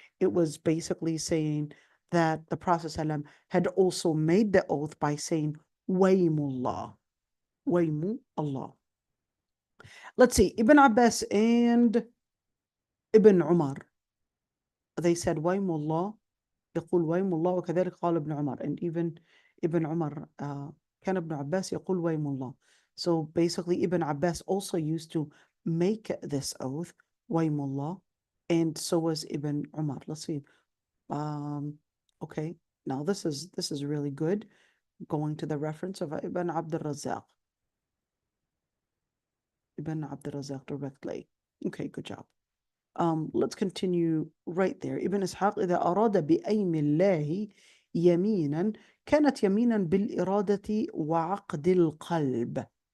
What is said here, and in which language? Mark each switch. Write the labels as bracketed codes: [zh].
[en] It was basically saying that the Prophet ﷺ had also made the oath by saying, Waymullah. Waymu Allah. Let's see, Ibn Abbas and Ibn Umar. They said, Waymullah. [ar] يقول Waymullah وكذلك قال ابن عمر. [en] And even [ar] Ibn Umar, كان ابن عباس يقول Waymullah. [en] So basically, Ibn Abbas also used to make this oath, Waymullah, and so was Ibn Umar. Let's see. Okay, now this is really good. Going to the reference of Ibn Abd al-Razzaq. Ibn Abd al-Razzaq directly. Okay, good job. Let's continue right there. [ar] Ibn Ishaq إذا أراد بأيم الله يمينا كانت يمينا بالإرادة وعقد القلب.